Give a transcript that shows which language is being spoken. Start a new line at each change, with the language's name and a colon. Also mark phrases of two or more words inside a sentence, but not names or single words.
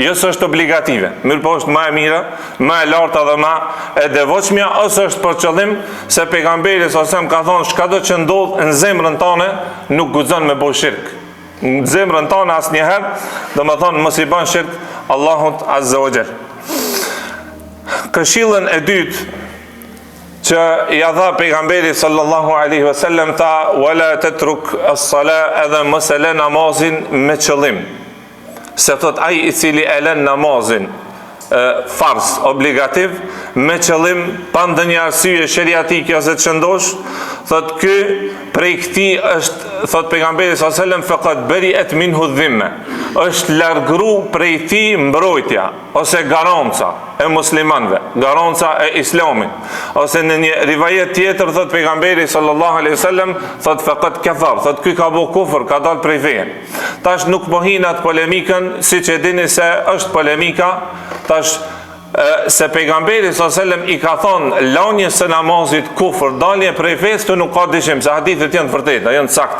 Albanian: jo se është obligative, mirë po është më e mira, më e larta dhe më e devotshmja, ose është për qëllim se pejgamberi sa ka thonë çdo që ndodh në zemrën tone nuk guxon me bëj shirk. Në zemrën tone asnjëherë, domethënë mos i bën shirk Allahut
Arabic: عز وجل.
Albanian: Këshillën e dytë që ja dha pejgamberi
Arabic: صلى الله عليه وسلم
Albanian: ta
Arabic: ولا تترك الصلاة,
Albanian: edhe mos e lë namazin me qëllim. Se thot ai i cili e lën namazin fars obligativ me qëllim pa ndonjë arsye sheriatike ose të shëndosh, thot ky prej këtij është, thot pejgamberi
Arabic: صلى الله عليه وسلم, فقد برئت منه ذمة,
Albanian: është largëru prej tij mbrojtja ose garanca e muslimanëve, garanca e islamit. Ose në një rivajet tjetër thot pejgamberi
Arabic: صلى الله عليه وسلم,
Albanian: thot
Arabic: فقد كفر,
Albanian: thot ky ka bu kufër, ka dal prej feje. Tash nuk po hinat polemikën, siç e dini se është polemika, tash se pejgamberi sallallahu i ka thonë lanjes së namazit kufër, dalje prej fesë, të nuk ka dyshim, se hadithet janë të vërteta, janë të sakta.